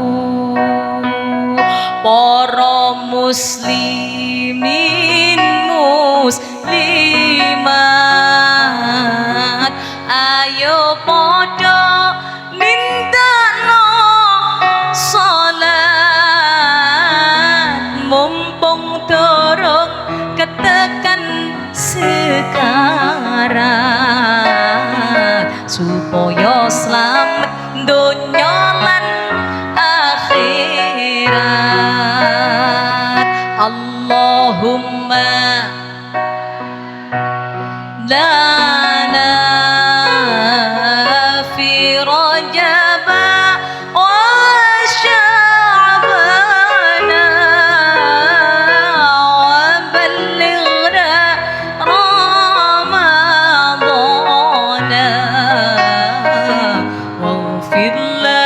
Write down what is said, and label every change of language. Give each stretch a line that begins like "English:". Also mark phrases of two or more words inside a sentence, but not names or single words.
Javanese: para muslimin muslimat ayo padha nindakno salat mumpung durung ketekan
Indonesian: sekarang supaya
Javanese: selamat dunya lan akhirat.
Arabic: اللهم لنا في رجب وشعبان وبلغنا رمضان واغفر